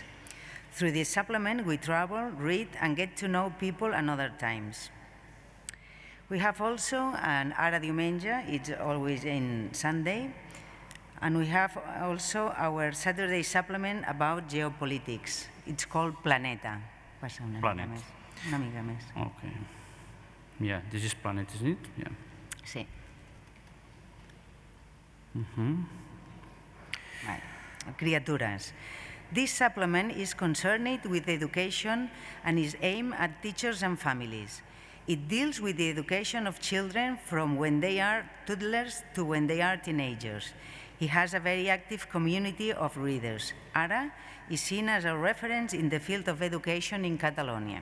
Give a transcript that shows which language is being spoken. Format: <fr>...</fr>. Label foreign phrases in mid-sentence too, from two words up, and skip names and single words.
<en>Through this supplement, we travel, read, and get to know people and other times. We have also an Ara Diumenge, it's always in Sunday, and we have also our Saturday supplement about geopolitics. It's called Planeta.</en> <ca>Passa una</ca> <en>Planet.</en> <ca>mica més. Una mica més.</ca> <en>Okay. Yeah, this is Planet, isn't it? Yeah.</en> <ca>Sí. Vale. Criatures.</ca> <en>This supplement is concerned with education and is aimed at teachers and families. It deals with the education of children from when they are toddlers to when they are teenagers. It has a very active community of readers. ARA is seen as a reference in the field of education in Catalonia.</en>